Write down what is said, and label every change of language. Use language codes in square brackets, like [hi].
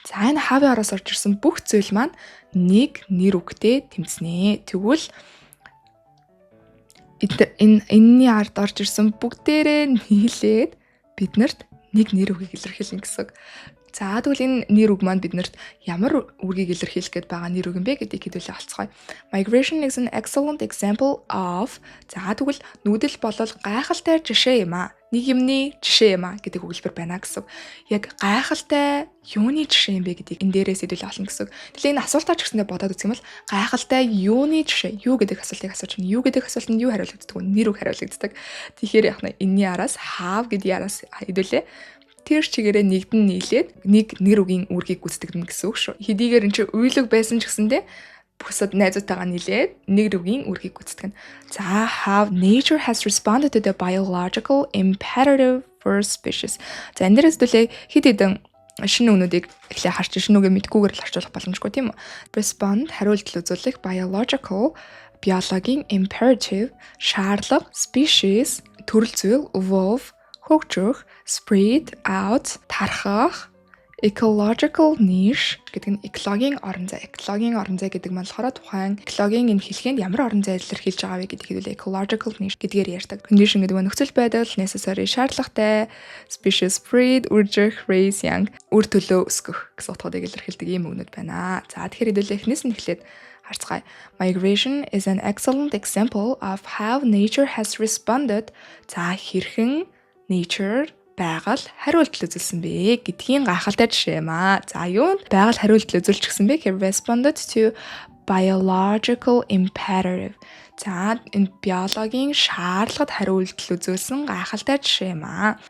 [mn] За энэ have-ийн араас орж ирсэн бүх зүйл маань нэг нэр үгтэй тэмцэнэ. Тэгвэл энэний ард орж ирсэн бүгдээрээ нийлээд биднэрт нэг нэр үгийг илэрхийлнэ гэсэн. За тэгвэл энэ нэр үг маань биднэрт ямар үгийг илэрхийлэх гээд байгаа нэр үг юм бэ гэдгийг хэдүүлээ олцгоё. [en] Migration is an excellent example of. [mn] За тэгвэл нүүдэл болол гайхалтай жишээ юм аа. Нэг юмны жишээ юм аа гэдэг өгүүлбэр байна гэсэн. Яг гайхалтай юуны жишээ юм бэ гэдгийг энэ дээрээс хэдүүлээ олно гэсэн. Тэгэхээр энэ асуултаа ч гэсэндээ бодоод үзэх юм бол гайхалтай юуны жишээ юу гэдэг асуултыг асууж байна. Юу гэдэг асуултанд юу хариулагддаг вэ? Нэр үг хариулагддаг. Тэгэхээр яг энэний араас have гэдгийн араас хэдүүлээ тэр чигээрээ нэгдэн нийлээд нэг нэр үгийн үүргийг гүйцэтгэнэ гэсэн үг шүү. Хэдийгээр энэ чинь уйлаг байсан ч гэсэндээ бусад найзуудтайгаа нийлээд нэг үгийн үүргийг гүйцэтгэнэ. [en] За how nature has responded to the biological imperative for species. [mn] За энэ дээрээс төлөө хэд хэдэн шинэ үнүүдийг эхлээ харч шинэ үгээ мэдгүйгээр л харьцуулах боломжгүй тийм үү? Respond хариултал үзүүлэх biological биологийн imperative шаардлага species төрөл зүйл evolve хөгжих, spread out, тархах, ecological niche гэдэг нь экологийн орон зай. Экологийн орон зай гэдэг маань болохоор тухайн экологийн энэ хэлхээнд ямар орон зай илэрхийлж байгаа вэ гэдгийг хэдүүлээ ecological niche гэдгээр ярьдаг. Condition гэдэг нь нөхцөл байдал, necessary шаардлагатай, species spread, үржих, raise young үр төлөө өсгөх гэсэн утгуудыг илэрхийлдэг ийм үгнүүд байна. За тэгэхээр хэдүүлээ эхнээс нь эхлээд харцгаая. [en] Migration is an excellent example of how nature has responded. [mn] За хэрхэн nature байгаль хариултал үзүүлсэн бэ гэдгийн гайхалтай жишээ юм аа. За юу байгаль хариултал үзүүлчихсэн бэ гэхээр responded to biological imperative. За энэ биологийн шаардлагад хариултал үзүүлсэн гайхалтай жишээ юм аа.